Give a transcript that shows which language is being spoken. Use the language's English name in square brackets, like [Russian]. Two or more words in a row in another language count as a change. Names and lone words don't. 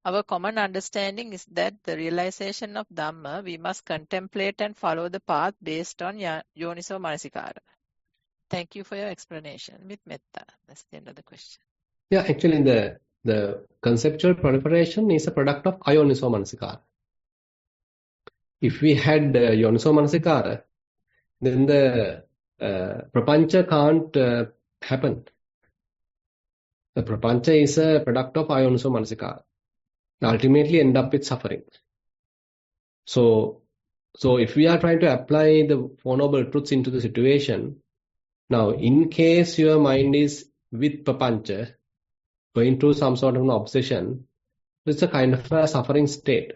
[English] Our common understanding is that the realization of Dhamma, we must contemplate and follow the path based on [Pali] Yoniso Manasikara. [English] Thank you for your explanation. With metta. That's the end of the question. Yeah, actually the conceptual proliferation is a product of [Pali] ayoniso manasikara. [English] If we had [Pali] yoniso manasikara, [English] then the prapancha can't happen. The prapancha is a product of [Pali] ayoniso manasikara. [English] Ultimately end up with suffering. So if we are trying to apply the Four Noble Truths into the situation, now in case your mind is with prapancha, going through some sort of an obsession, it's a kind of a suffering state.